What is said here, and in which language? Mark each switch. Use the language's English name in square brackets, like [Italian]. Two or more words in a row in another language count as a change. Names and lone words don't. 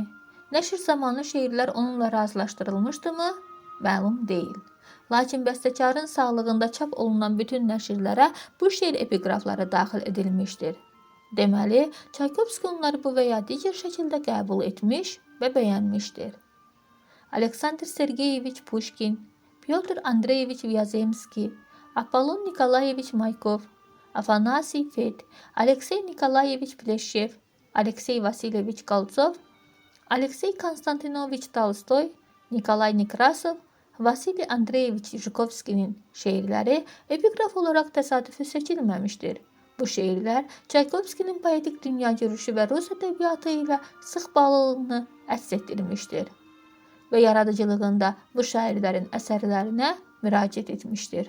[Azerbaijani] Nəşr zamanı şeirlər onunla razılaşdırılmışdımı? Məlum deyil. Lakin bəstəkarın sağlığında çap olunan bütün nəşrlərə bu şeir epiqrafları daxil edilmişdir. Deməli, Çaykovski onları bu və ya digər şəkildə qəbul etmiş və bəyənmişdir. Aleksandr Sergeyeviç Pushkin, Pyotr Andreyeviç Vyazemski, Apollon Nikolayeviç Maykov, Afanasiy Fed, Aleksey Nikolayeviç Pleshchev, Aleksey Vasilyeviç Koltsov, Aleksey Konstantinoviç Tolstoy, Nikolay Nekrasov, Vasiliy Andreyeviç Zhukovskinin şeirləri epiqraf olaraq təsadüfi seçilməmişdir. Bu şeirlər Çaykovskinin poetik dünya görüşü və Rus ədəbiyyatı ilə sıx bağlılığını əks etdirmişdir və yaradıcılığında bu şairlərin əsərlərinə müraciət etmişdir.